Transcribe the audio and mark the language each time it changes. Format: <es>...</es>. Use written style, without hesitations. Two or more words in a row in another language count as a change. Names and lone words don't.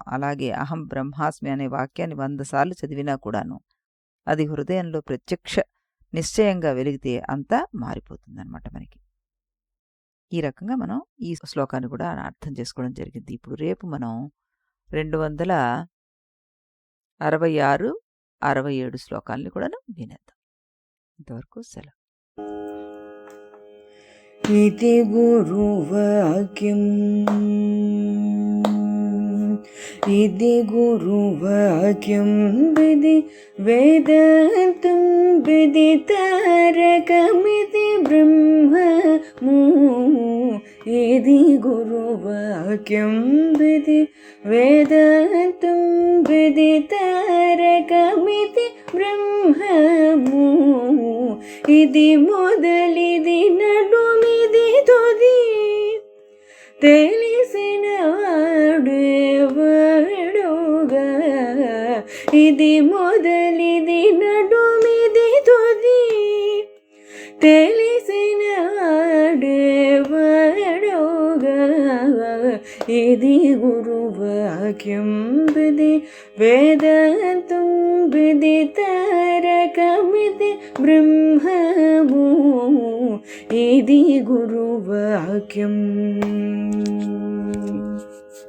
<te>అలాగే అహం బ్రహ్మాస్మి అనే వాక్యాన్ని 100 సార్లు చదివినా కూడాను అది హృదయంలో ప్రత్యక్ష నిశ్చయంగా వెలిగితే అంతా మారిపోతుందన్నమాట మనకి. ఈ రకంగా మనం ఈ శ్లోకాన్ని కూడా అర్థం చేసుకోవడం జరిగింది. ఇప్పుడు రేపు మనం 266, 67 శ్లోకాలని కూడా వినేద్దాం. ఇంతవరకు సెలవు. ఇది గురువాక్యం ఇది గురువాక్యం విధి వేదాంతం విదితారకమితి బ్రహ్మము ఇది గురువాక్యం విధి వేదాంతం విదితారకమితి బ్రహ్మము ఇది మొదలిది నడుమిది తుది తెలిసిన వాడేవాడుగా ఇది మొదలిది నడుమిది తుది తెలిసిన వాడేవాడుగా ఇది గురువాక్యం విధి వేదాంతం విదితారకమితి బ్రహ్మము ఇది గురువాక్యం.</te>